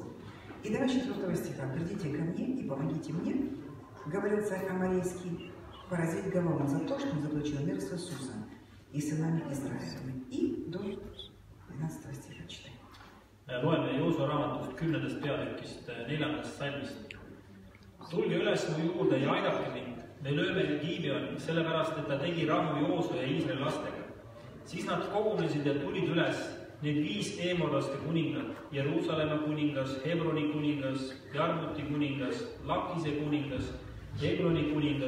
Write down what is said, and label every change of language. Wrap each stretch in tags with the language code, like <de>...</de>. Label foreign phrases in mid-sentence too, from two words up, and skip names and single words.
<ru>И давай 4 стиха. «Придите ко мне и помогите мне, говорил царь Аморейский, поразить Галаона за то, что он заключил мир с Иисусом и сынами Израилевыми». И до 12 стиха читаем.</ru> <et>Loeme Joosua raamatust 10. peatükist 4. salmist. Tulge üles mu juurde ja aidake mind. Me lööme Gibeoni, sellepärast, et ta tegi rahu Joosua ja Iisraeli lastega. Siis nad kogunesid ja tulid üles need 5 eemorlaste kuningat, Jeruusalemma kuningas, Hebroni kuningas, Jarmuti kuningas, Lakise kuningas, Egloni kuningas.</et>